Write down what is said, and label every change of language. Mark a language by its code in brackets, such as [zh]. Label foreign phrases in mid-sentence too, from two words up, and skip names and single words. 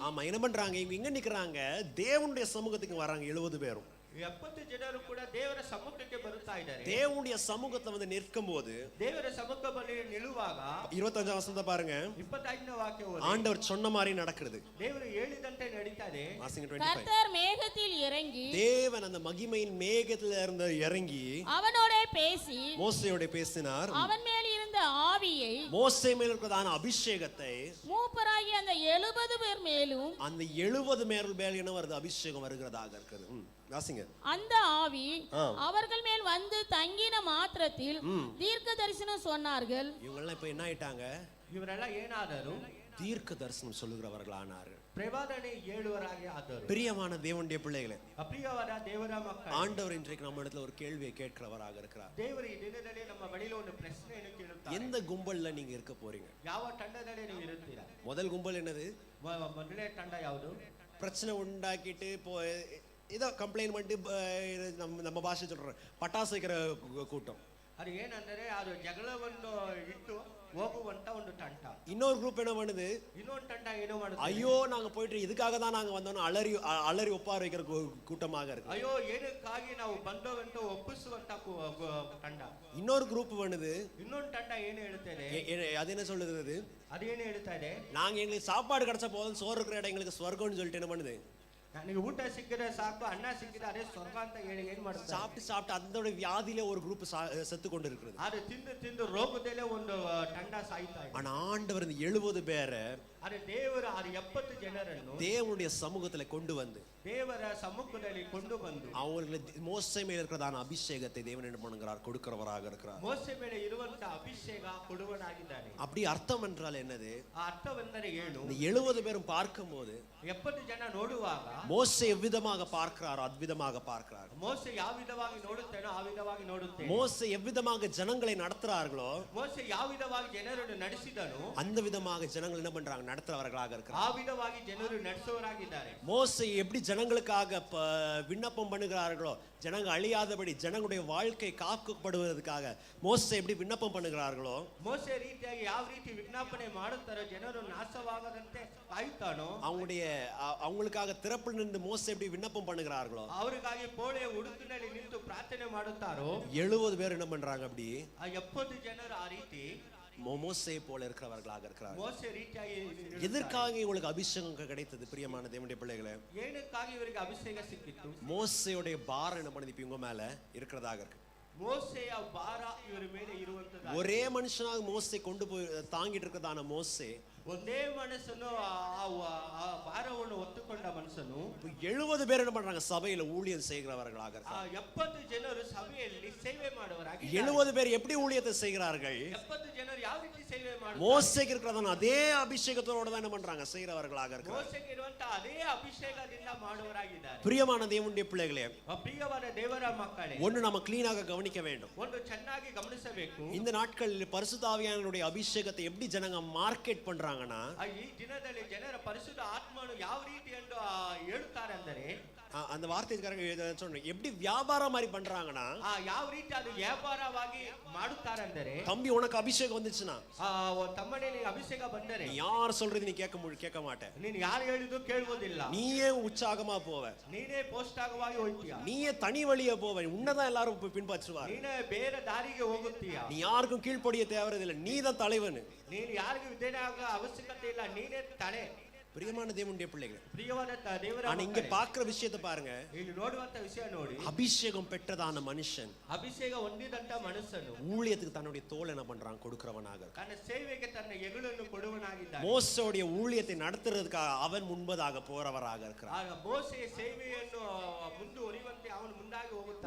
[ta] ஆமா, என்ன பண்றாங்க, இவங்க எங்க நிக்கறாங்க, தேவனுடைய சமூகத்துக்கு வராங்க 70 பேரும். [kn] 70 ಜನರು ಕೂಡ ದೇವರ ಸಮ್ಮುಖಕ್ಕೆ ಬರುತ್ತಾ ಇದ್ದಾರೆ. [ta] தேவனுடைய சமூகத்துல வந்து நிற்கும்போது, [kn] ದೇವರ ಸಮ್ಮುಖದಲ್ಲಿ ನಿಲ್ಲುವಾಗ [ta] 25 வசனத்தை பாருங்க. [kn] 25ನೇ ವಾಕ್ಯ ಓದಿ. [ta] ஆண்டவர் சொன்ன மாதிரி நடக்கிறது. [kn] ದೇವರು ಹೇಳಿದಂತೆ ನಡೀತದೆ. [ta] வாசிங்க 25. கர்த்தர் மேகத்தில் இறங்கி, தேவன் அந்த மகிமையின் மேகத்துல இருந்து இறங்கி அவனோட பேசி மோசேயோட பேசினார். அவன் மேல் இருந்த ஆவியை, மோசே மேல் இருக்கிறதான அபிஷேகத்தை மூப்பராகி அந்த 70 பேர் மேலும், அந்த 70 மேல் என்ன வருது, அபிஷேகம் வருகிறதாக இருக்குது. வாசிங்க. அந்த ஆவி அவர்கள் மேல் வந்து தங்கின மாத்திரத்தில் தீர்க்க தரிசனம் சொன்னார்கள். இவங்க எல்லாம் இப்ப என்ன ஆயிட்டாங்க, [kn] ಇವರೆಲ್ಲ ಏನಾದರು [ta] தீர்க்க தரிசனம் சொல்லுகிறவர்களானார்கள். [kn] ಪ್ರವಾದನೆ ಹೇಳುವರಾಗಿ ಆದರು. [ta] பிரியமான தேவனுடைய பிள்ளைகளே, [kn] ಅಪ್ರಿಯವಾದ ದೇವರ ಮಕ್ಕಳೇ, [ta] ஆண்டவர் இன்றைக்கு நம்ம இடத்துல ஒரு கேள்வியை கேட்கிறவராக இருக்கிறார். [kn] ದೇವರು ಈ ದಿನದಲ್ಲಿ ನಮ್ಮ ಬಳಿಯಲ್ಲಿ ಒಂದು ಪ್ರಶ್ನೆಯನ್ನು ಕೇಳುತ್ತಾರೆ. [ta] எந்த கும்பல்ல நீங்க இருக்க போறீங்க? [kn] ಯಾವ ತಂಡದಲ್ಲಿ ನೀವು ಇರುತ್ತೀರಾ? [ta] முதல் கும்பல் என்னது? [kn] ಮೊದಲನೇ ತಂಡ ಯಾವುದು? [ta] பிரச்சனை உண்டாக்கிட்டு ஏதோ கம்ப்ளைண்ட் பண்ணிட்டு நம்ம பாஷை சொல்றோம் பட்டாசு வைக்கிற கூட்டம். [kn] ಅದು ಏನಂದರೆ ಅದು ಜಗಳವನ್ನು ಇಟ್ಟು ಹೋಗುವಂತ ಒಂದು ತಂಡ. [ta] இன்னொரு குரூப் என்ன பண்ணுது, [kn] ಇನ್ನೊಂದು ತಂಡ ಏನು ಮಾಡುತ್ತೆ, [ta] ஐயோ நாங்க போயிட்டு இதுக்காக தான் நாங்க வந்தோம் அலறி ஒப்பார வைக்கிற கூட்டமாக இருக்கு. [kn] ಅಯ್ಯೋ ಏನಕ್ಕಾಗಿ ನಾವು ಬಂದವಂತ ಒಪ್ಪಿಸುವಂತ ತಂಡ. [ta] இன்னொரு குரூப் பண்ணுது, [kn] ಇನ್ನೊಂದು ತಂಡ ಏನು ಹೇಳುತ್ತದೆ, [ta] அது என்ன சொல்லுது, [kn] ಅದೇನು ಹೇಳ್ತಾ ಇದೆ, [ta] நாங்க எங்களுக்கு சாப்பாடு கிடைச்சா போதும், சோறு இருக்கிற இடம் எங்களுக்கு ஸ்வர்கம்னு சொல்லிட்டு என்ன பண்ணுது, [kn] ನನಗೆ ಊಟ ಸಿಕ್ಕಿದ್ರೆ ಸಾಕು, ಅನ್ನ ಸಿಕ್ಕಿದ್ರೆ ಅದೇ ಸ್ವರ್ಗ ಅಂತ ಹೇಳಿ ಏನ್ ಮಾಡ್ತಾರೆ, [ta] சாப்பிட்டு அதோட வியாதியில ஒரு குரூப் செத்து கொண்டு இருக்கிறது. [kn] ಅದು ತಿಂದು ರೋಗದಲ್ಲೇ ಒಂದು ತಂಡ ಸಾಯ್ತಾ ಇದೆ. [ta] ஆனா ஆண்டவர் இந்த 70 பேரை [kn] ಆದರೆ ದೇವರು ಆ 70 ಜನರನ್ನು [ta] தேவனுடைய சமூகத்துல கொண்டு வந்து [kn] ದೇವರ ಸಮ್ಮುಖದಲ್ಲಿ ಕೊಂಡು ಬಂದು [ta] அவங்களுக்கு மோசே மேல் இருக்கிறதான அபிஷேகத்தை தேவன் என்ன பண்ணுகிறார், கொடுக்கிறவராக இருக்கிறார். [kn] ಮೋಸೆ ಮೇಲೆ ಇರುವಂತ ಅಭಿಷೇಕ ಕೊಡುವನಾಗಿದ್ದಾನೆ. [ta] அப்படி அர்த்தம் என்றால் என்னது, [kn] ಆ ಅರ್ಥವೆಂದರೆ ಏನು, [ta] இந்த 70 பேரும் பார்க்கும்போது [kn] 70 ಜನ ನೋಡುವಾಗ [ta] மோசே எவ்விதமாக பார்க்கிறாரோ அவ்விதமாக பார்க்கிறார். [kn] ಮೋಸೆ ಯಾವ ವಿಧವಾಗಿ ನೋಡುತ್ತೇನೋ ಆ ವಿಧವಾಗಿ ನೋಡುತ್ತೇನೆ. [ta] மோசே எவ்விதமாக ஜனங்களை நடத்துறார்களோ, [kn] ಮೋಸೆ ಯಾವ ವಿಧವಾಗಿ ಜನರನ್ನು ನಡೆಸಿದನು [ta] அந்த விதமாக ஜனங்கள் என்ன பண்றாங்க, நடத்துறவர்களாக இருக்கிறார். [kn] ಆ ವಿಧವಾಗಿ ಜನರು ನಡೆಸುವವರಾಗಿದ್ದಾರೆ. [ta] மோசே எப்படி ஜனங்களுக்காக விண்ணப்பம் பண்ணுகிறார்களோ, ஜனங்க அழியாதபடி ஜனங்களுடைய வாழ்க்கை காக்கப்படுவதற்காக மோசே எப்படி விண்ணப்பம் பண்ணுகிறார்களோ, [kn] ಮೋಸೆ ರೀತಿಯಾಗಿ ಯಾವ ರೀತಿ ವಿಜ್ಞಾಪನೆ ಮಾಡುತ್ತಾರೋ, ಜನರು ನಾಶವಾಗದಂತೆ ಕಾಯುತ್ತಾನೋ, [ta] அவங்களுக்காக திறப்பில் நின்று மோசே எப்படி விண்ணப்பம் பண்ணுகிறார்களோ, [kn] ಅವರಿಗಾಗಿ ಪೋಳೆಯ ಉಡುಪಿನಲ್ಲಿ ನಿಂತು ಪ್ರಾರ್ಥನೆ ಮಾಡುತ್ತಾರೋ, [ta] 70 பேர் என்ன பண்றாங்க, அப்படி [kn] ಆ 70 ಜನರು ಆ ರೀತಿ [ta] மோசே போல இருக்கிறவர்களாக இருக்கிறார்கள். [kn] ಮೋಸೆ ರೀತಿಯಾಗಿ [ta] எதற்காக இவங்களுக்கு அபிஷேகம் கிடைத்தது, பிரியமான தேவனுடைய பிள்ளைகளே? [kn] ಏನಕ್ಕಾಗಿ ಇವರಿಗೆ ಅಭಿಷೇಕ ಸಿಕ್ಕಿತ್ತು? [ta] மோசேயுடைய பாரம் என்ன பண்ணுது, இப்ப இவங்க மேல இருக்கிறதாக இருக்கு. [kn] ಮೋಸೆಯ ಭಾರ ಇವರ ಮೇಲೆ ಇರುವಂತದ್ದು. [ta] ஒரே மனுஷனாக மோசே கொண்டு போய் தாங்கிட்டு இருக்கிறதான மோசே [kn] ಒಂದೇ ಮನಸ್ಸನ್ನು ಆ ಭಾರವನ್ನು ಹೊತ್ತುಕೊಂಡ ಮನಸ್ಸನ್ನು [ta] 70 பேர் என்ன பண்றாங்க, சபையில ஊழியம் செய்கிறவர்களாக இருக்காங்க. [kn] 70 ಜನರು ಸಭೆಯಲ್ಲಿ ಸೇವೆ ಮಾಡುವರಾಗಿ ಆಗಿದ್ದಾರೆ [ta] 70 பேர் எப்படி ஊழியத்தை செய்கிறார்கள்? [kn] 70 ಜನರು ಯಾವ ರೀತಿ ಸೇವೆ ಮಾಡ್ತಾರೆ? [ta] மோசேக்கு இருக்கிறதான அதே அபிஷேகத்தோட தான் என்ன பண்றாங்க? செய்கிறவர்களாக இருக்கிறாங்க. [kn] ಮೋಸೆಗೆ ಇರುವಂತ ಅದೇ ಅಭಿಷೇಕದಿಂದ ಮಾಡುವವರಾಗಿದ್ದಾರೆ. [ta] பிரியமான தேவனுடைய பிள்ளைகளே, [kn] ಪ್ರಿಯವಾದ ದೇವರ ಮಕ್ಕಳೇ, [ta] ஒன்று நம்ம கிளீனாக கவனிக்க வேண்டும். [kn] ಒಂದು ಚೆನ್ನಾಗಿ ಗಮನಿಸಬೇಕು. [ta] இந்த நாட்களில் பரிசுத்த ஆவியானவருடைய அபிஷேகத்தை எப்படி ஜனங்க மார்க்கெட் பண்றாங்கன்னா, [kn] ಈ ದಿನದಲ್ಲಿ ಜನರ ಪರಿಶುದ್ಧ ಆತ್ಮನು ಯಾವ ರೀತಿ ಎಂದು ಹೇಳುತ್ತಾರೆ ಅಂದರೆ, [ta] அந்த வார்த்தைக்காரங்க சொன்ன எப்படி வியாபாரம் மாதிரி பண்றாங்கன்னா, [kn] ಯಾವ ರೀತಿ ಅದು ವ್ಯಾಪಾರವಾಗಿ ಮಾಡುತ್ತಾರೆ ಅಂದರೆ, [ta] தம்பி உனக்கு அபிஷேகம் வந்துச்சுன்னா, [kn] ತಮ್ಮನೇ ನಿನಗೆ ಅಭಿಷೇಕ ಬಂದರೆ [ta] யார் சொல்றது நீ கேட்க மாட்டே, [kn] ನೀನು ಯಾರು ಹೇಳಿದ್ರು ಕೇಳುವುದಿಲ್ಲ, [ta] நீயே உற்சாகமா போவ, [kn] ನೀನೇ ಪೋಷಕವಾಗಿ ಹೋಗ್ತೀಯ, [ta] நீயே தனி வழியே போவ, உன்னதான் எல்லாரும் பின்பற்றுவார், [kn] ನೀನೇ ಬೇರೆ ದಾರಿಗೆ ಹೋಗುತ್ತೀಯ, [ta] நீ யாருக்கும் கீழ்ப்படிய தேவையில்லை, நீ தான் தலைவன், [kn] ನೀನು ಯಾರಿಗೂ ವಿಧೇಯನಾಗ ಅವಶ್ಯಕತೆ ಇಲ್ಲ, ನೀನೇ ತಲೆ. [ta] பிரியமான தேவனுடைய பிள்ளைகள், [kn] ಪ್ರಿಯವಾದ ದೇವರ [ta] ஆனா இங்க பாக்குற விஷயத்தை பாருங்க, [kn] ಇಲ್ಲಿ ನೋಡುವಂತ ವಿಷಯ ನೋಡಿ, [ta] அபிஷேகம் பெற்றதான மனுஷன் [kn] ಅಭಿಷೇಕ ಹೊಂದಿದಂತ ಮನುಷ್ಯನು [ta] ஊழியத்துக்கு தன்னுடைய தோல் என்ன பண்றான்? கொடுக்கிறவனாக. [kn] ತನ್ನ ಸೇವೆಗೆ ತನ್ನ ಎಗಳನ್ನು ಕೊಡುವನಾಗಿದ್ದಾನೆ. [ta] மோசேயுடைய ஊழியத்தை நடத்துறதுக்காக அவன் முன்பதாக போறவராக இருக்கிறான். [kn] ಆಗ ಮೋಸೆಯ ಸೇವೆಯನ್ನು ಮುಂದುವರಿಯುವಂತೆ ಅವನು ಮುಂದಾಗಿ ಹೋಗುತ್ತಾನೆ.